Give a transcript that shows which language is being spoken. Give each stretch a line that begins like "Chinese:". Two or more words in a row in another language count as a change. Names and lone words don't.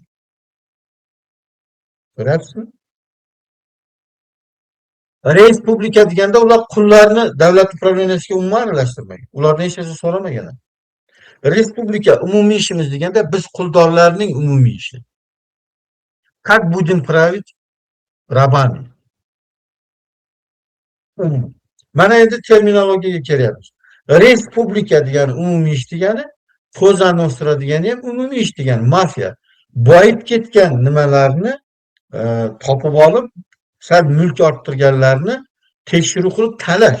Uzbek: Ko'ryapsizmi? Respublika deganda ular qullarni davlat upravleniyasiga umuman aralashtirmagan. Ulardan hech narsa so'ramagan. Respublika umumiy ishimiz deganda biz quldorlarning umumiy ishi.
Russian: Как будем править рабами?
Uzbek: Mana endi terminologiyaga kelyapmiz. Respublika degani umumiy ish degani, Cosa Nostra degani ham umumiy ish degani, mafiya. Boyib ketgan nimalarni topib olib, sal mulk orttirganlarni tekshiruv qilib talash.